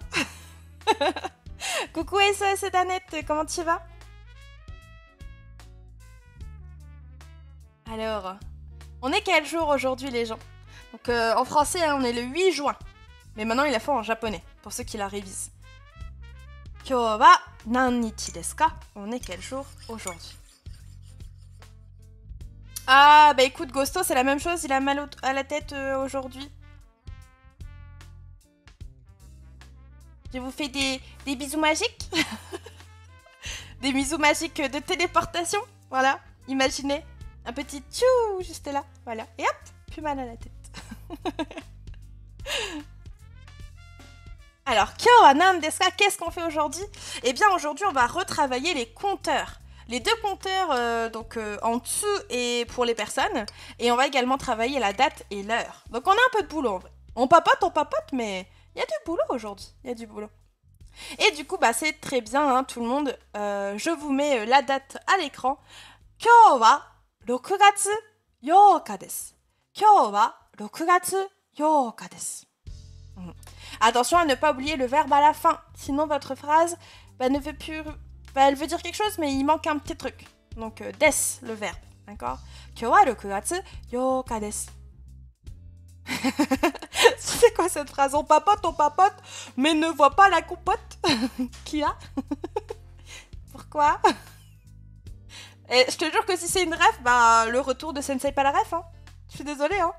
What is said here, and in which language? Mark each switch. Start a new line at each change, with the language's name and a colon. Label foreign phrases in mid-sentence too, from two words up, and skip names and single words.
French: Coucou SOS et Danette, comment tu vas? Alors, on est quel jour aujourd'hui les gens? Donc en français, hein, on est le 8 juin. Mais maintenant, il la fait en japonais, pour ceux qui la révisent.
Japanese: 今日は何日ですか?
French: On est quel jour aujourd'hui? Ah, bah écoute, Ghosto, c'est la même chose, il a mal à la tête aujourd'hui. Je vous fais des bisous magiques. Des bisous magiques de téléportation. Voilà, imaginez. Un petit tchou juste là. Voilà. Et hop, plus mal à la tête. Alors,
Japanese: 今日は何ですか?
French: Qu'est-ce qu'on fait aujourd'hui? Eh bien, aujourd'hui, on va retravailler les compteurs. Les deux compteurs en dessous et pour les personnes. Et on va également travailler la date et l'heure. Donc, on a un peu de boulot en vrai. On papote, mais il y a du boulot aujourd'hui. Il y a du boulot. Et du coup, bah, c'est très bien, hein, tout le monde. Je vous mets la date à l'écran.
Japanese: 今日は 6月8日です。今日は6月8日です。
French: Attention à ne pas oublier le verbe à la fin. Sinon, votre phrase ne veut plus... elle veut dire quelque chose, mais il manque un petit truc. Donc, des, le verbe. D'accord?
Japanese: 今日は6月8日です。
French: C'est quoi cette phrase? On papote, mais ne voit pas la compote. Qui a? Pourquoi? Et je te jure que si c'est une ref, bah le retour de Sensei pas la ref. Hein. Je suis désolée. Hein.